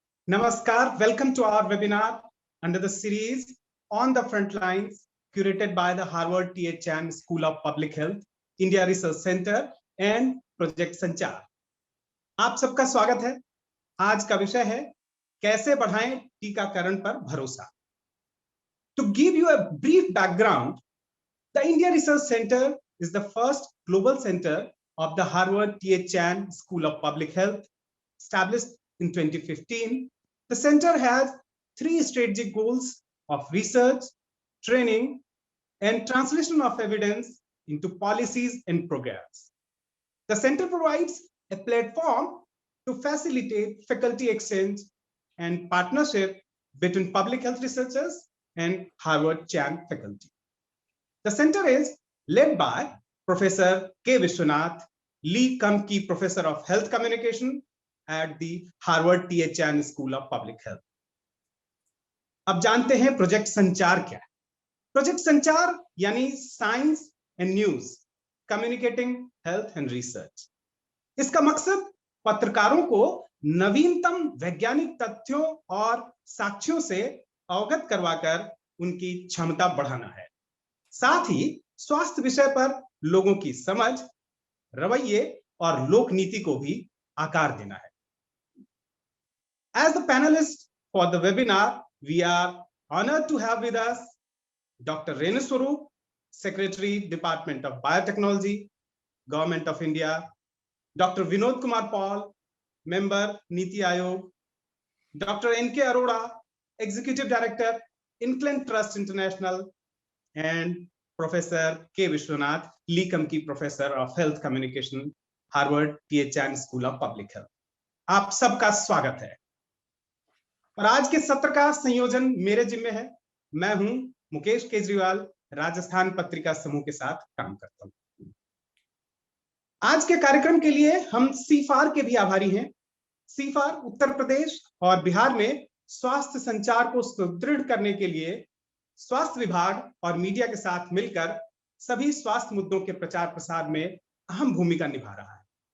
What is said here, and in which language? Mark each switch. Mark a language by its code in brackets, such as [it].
[en] Namaskar, welcome to our webinar under the series On the Front Lines, curated by the Harvard T.H. Chan School of Public Health, India Research Center and Project Sanchar. [hi] आप सबका स्वागत है। आज का विषय है कैसे बढ़ाएं टीकाकरण पर भरोसा। [en] To give you a brief background, the India Research Center is the first global center of the Harvard T.H. Chan School of Public Health, established in 2015. The center has three strategic goals of research, training, and translation of evidence into policies and programs. The center provides a platform to facilitate faculty exchange and partnership between public health researchers and Harvard Chan faculty. The center is led by Professor K. Vishwanath, Lee Kum-Kee Professor of Health Communication at the Harvard T.H. Chan School of Public Health. [hi] अब जानते हैं project संचार क्या है। Project संचार यानी science and news, communicating health and research. इसका मकसद पत्रकारों को नवीनतम वैज्ञानिक तथ्यों और साक्ष्यों से अवगत करवाकर उनकी क्षमता बढ़ाना है, साथ ही स्वास्थ्य विषय पर लोगों की समझ, रवैये और लोक नीति को भी आकार देना है। [en] As the panelists for the webinar, we are honored to have with us Dr. Renu Swarup, Secretary, Department of Biotechnology, Government of India, Dr. Vinod Kumar Paul, Member, Niti Aayog, Dr. N.K. Arora, Executive Director, Incline Trust International, and Professor K. Vishwanath, Lee Kum-Kee Professor of Health Communication, Harvard T.H. Chan School of Public Health. [hi] आप सबका स्वागत है। और आज के सत्र का संयोजन मेरे जिम्मे है। मैं हूं मुकेश केजरीवाल, राजस्थान पत्रिका समूह के साथ काम करता हूं। आज के कार्यक्रम के लिए हम सीफार के भी आभारी हैं। सीफार उत्तर प्रदेश और बिहार में स्वास्थ्य संचार को सुदृढ़ करने के लिए स्वास्थ्य विभाग और मीडिया के साथ मिलकर सभी स्वास्थ्य मुद्दों के प्रचार प्रसार में अहम भूमिका निभा रहा है।